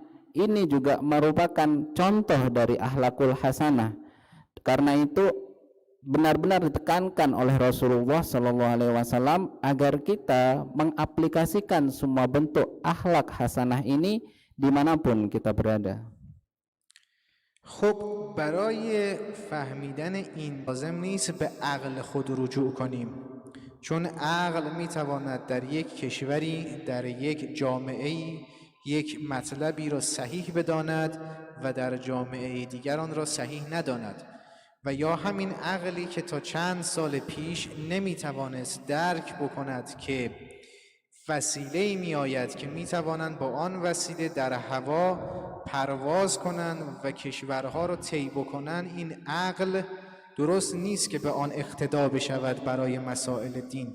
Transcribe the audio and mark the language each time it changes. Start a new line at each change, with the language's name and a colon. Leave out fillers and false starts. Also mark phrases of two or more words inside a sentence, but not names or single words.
Indonesian: Ini juga merupakan contoh dari akhlakul hasanah. Karena itu benar-benar ditekankan oleh Rasulullah SAW agar kita mengaplikasikan semua bentuk akhlak hasanah ini dimanapun kita berada.
Persian: خب برای فهمیدن این لازم نیست به عقل خود رجوع کنیم، چون عقل میتواند در یک کشوری، در یک جامعه‌ای یک مطلبی را صحیح بداند و در جامعه دیگر آن را صحیح نداند، و یا همین عقلی که تا چند سال پیش نمیتوانست درک بکند که وسیله‌ای میآید که میتوانند با آن وسیله در هوا پرواز کنند و کشورها را طی بکنند، این عقل درست نیست که به آن اقتدا بشود برای مسائل دین.